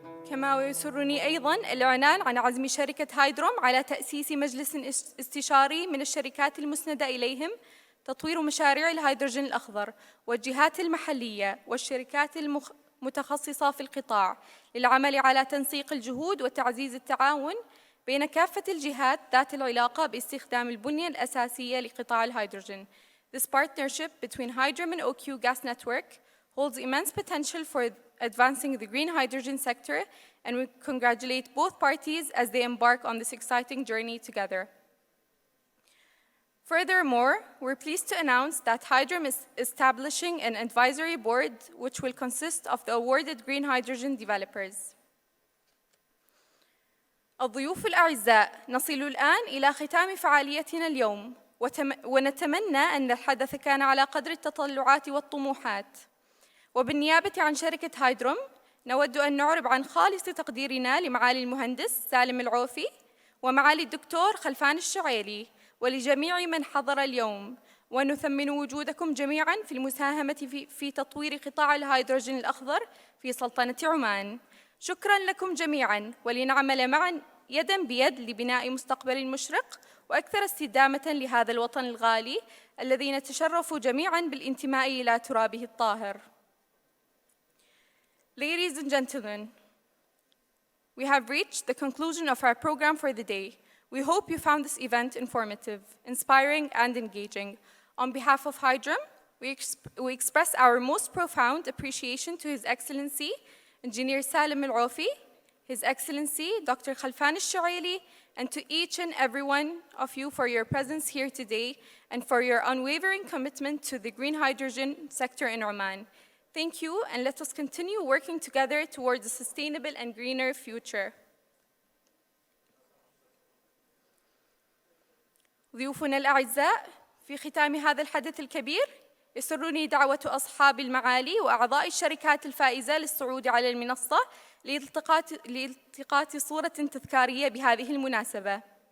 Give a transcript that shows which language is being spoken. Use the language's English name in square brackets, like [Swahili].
[Arabic] كما ويسرني أيضاً الإعلان عن عزم شركة هايدروم على تأسيس مجلس استشاري من الشركات المسندة إليهم تطوير مشاريع الهيدروجين الأخضر والجهات المحلية والشركات المتخصصة في القطاع للعمل على تنسيق الجهود وتعزيز التعاون بين كافة الجهات ذات العلاقة باستخدام البنية الأساسية لقطاع الهيدروجين. [English] This partnership between Hydrom and OQ Gas Network holds immense potential for advancing the green hydrogen sector, and we congratulate both parties as they embark on this exciting journey together. Furthermore, we're pleased to announce that Hydrom is establishing an advisory board which will consist of the awarded green hydrogen developers. [Arabic] الضيوف الأعزاء، نصل الآن إلى ختام فعاليتنا اليوم، ونتمنى أن الحدث كان على قدر التطلعات والطموحات. وبالنيابة عن شركة هايدروم نود أن نعرب عن خالص تقديرنا لمعالي المهندس سالم العوفي ومعالي الدكتور خلفان الشعيلي ولجميع من حضر اليوم، ونثمن وجودكم جميعاً في المساهمة في تطوير قطاع الهيدروجين الأخضر في سلطنة عمان. شكراً لكم جميعاً، ولنعمل معاً يداً بيد لبناء مستقبل مشرق وأكثر استدامة لهذا الوطن الغالي الذي نتشرف جميعاً بالانتماء إلى ترابه الطاهر. [English] Ladies and gentlemen, we have reached the conclusion of our program for the day. We hope you found this event informative, inspiring, and engaging. On behalf of Hydrom, we express our most profound appreciation to His Excellency, Engineer Salim Al-Aufi, His Excellency, Dr. Khalfan Al-Shuaili, and to each and every one of you for your presence here today and for your unwavering commitment to the green hydrogen sector in Oman. Thank you, and let us continue working together towards a sustainable and greener future. [Arabic] ضيوفنا الأعزاء، في ختام هذا الحدث الكبير يسرني دعوة أصحاب المعالي وأعضاء الشركات الفائزة للصعود على المنصة لالتقاط صورة تذكارية بهذه المناسبة.